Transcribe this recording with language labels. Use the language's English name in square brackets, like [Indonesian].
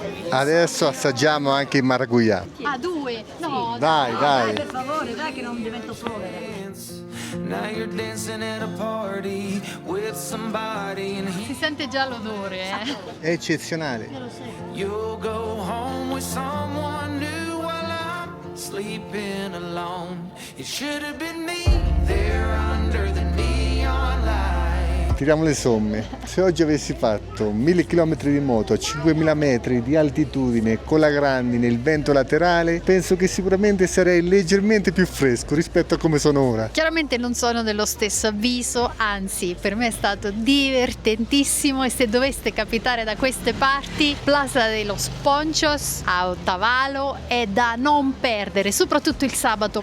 [Italian] Adesso assaggiamo anche il maracujá. Ah, 2? No, Dai, Dai, dai. per favore, dai che non divento povera. [English] Now you're dancing at a party with somebody and [Italian] si sente già l'odore, È eccezionale. [English] you'll go home with someone new while I'm sleeping alone. It should have been me there under the neon light. [Italian] Tiriamo le somme. Se oggi avessi fatto 1000 km di moto a 5000 metri di altitudine con la grandine e il vento laterale, penso che sicuramente sarei leggermente più fresco rispetto a come sono ora. Chiaramente non sono dello stesso avviso, anzi per me è stato divertentissimo e se doveste capitare da queste parti, Plaza de los Ponchos a Otavalo è da non perdere, soprattutto il sabato.